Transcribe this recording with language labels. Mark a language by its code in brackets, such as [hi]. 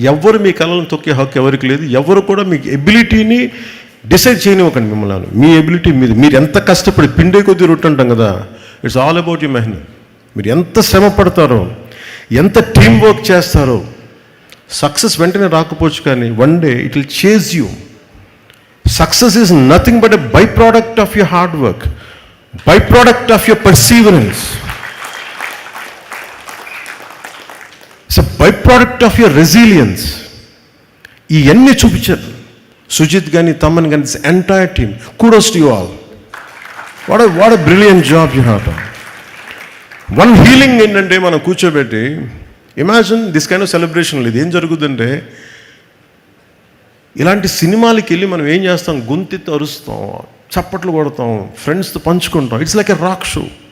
[te] ఎవరు మీ కళలను తొక్కే హక్కు ఎవరికి లేదు. ఎవరు కూడా మీ ఎబిలిటీని డిసైడ్ చేయనివ్వకండి మిమ్మల్ని. మీ ఎబిలిటీ మీరు ఎంత కష్టపడి పిండే కొద్దీ రొట్టె అంటాం కదా, [en] it's all about you [te] మెహనత్. మీరు ఎంత శ్రమ పడతారో, ఎంత టీమ్ వర్క్ చేస్తారో, సక్సెస్ వెంటనే రాకపోవచ్చు, కానీ [en] One day it will chase you. Success is nothing but a byproduct of your hard work, byproduct of your perseverance. It's a byproduct of your resilience. [te] ఇవన్నీ చూపించారు సుజిత్ కానీ, తమన్ కానీ, [en] This entire team. Kudos to you all. What a brilliant job you have done. One healing [te] ఏంటంటే మనం కూర్చోబెట్టి [en] Imagine this kind of celebration. [te] ఇది ఏం జరుగుతుందంటే ఇలాంటి సినిమాలకి వెళ్ళి మనం ఏం చేస్తాం, గొంతెత్తి అరుస్తాం, చప్పట్లు కొడతాం, ఫ్రెండ్స్తో పంచుకుంటాం. [en] It's like a rock show.